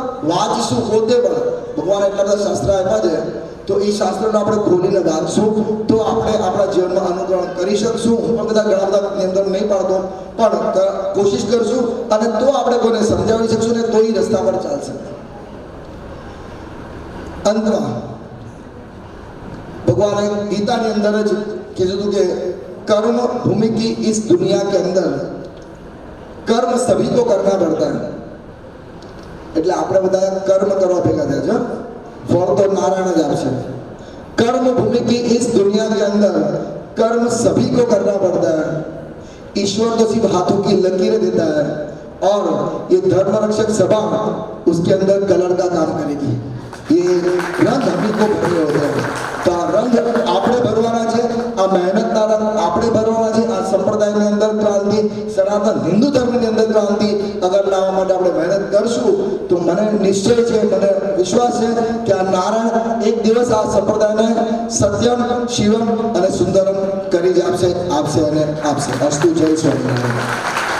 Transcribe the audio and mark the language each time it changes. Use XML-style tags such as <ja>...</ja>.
<gu>વાંચશું પોતે પણ ભગવાન એટલા બધા શાસ્ત્ર આપ્યા છે, તો એ શાસ્ત્રને આપણે ખોલીને વાંચશું તો આપણે આપણા જીવનમાં અનુકરણ કરી શકશું. હું પણ બધા ઘણા બધા નિયંત્રણ નહીં પાડતો, પણ કોશિશ કરશું અને તો આપણે કોઈને સમજાવી શકશું ને તો એ રસ્તા પર ચાલશે. અંતમાં ભગવાને ગીતાની અંદર જ કીધું હતું કે</gu> <hi>कर्म भूमि की इस दुनिया के अंदर कर्म सभी को करना पड़ता है.</hi> <gu>એટલે આપણે બધા કર્મ કરવા ભેગા થયા છે, ફળ તો નારાયણ જ આપશે.</gu> <hi>कर्म भूमि की इस दुनिया के अंदर कर्म सभी को करना पड़ता है. ईश्वर तो सिर्फ हाथों की लकीरें देता है और ये धर्म रक्षक सभा उसके अंदर कलर का काम करेगी. ये रंग हम को भरने होते हैं, तो</hi> <gu>આ રંગ આપણે ભરવાના છે, આ મહેનતના રંગ આપણે ભરવાના છે. આ સંપ્રદાયની અંદર ક્રાંતિ, સનાતન હિન્દુ ધર્મની અંદર ક્રાંતિ અગર લાવવા માટે આપણે મહેનત કરશું તો મને નિશ્ચય છે, મને વિશ્વાસ છે કે આ નારાયણ એક દિવસ આ સંપ્રદાયને સત્યમ, શિવમ અને સુંદરમ કરી જ આપશે અને આપશે. અસ્તુ. જય સ્વામિનારાયણ.</gu>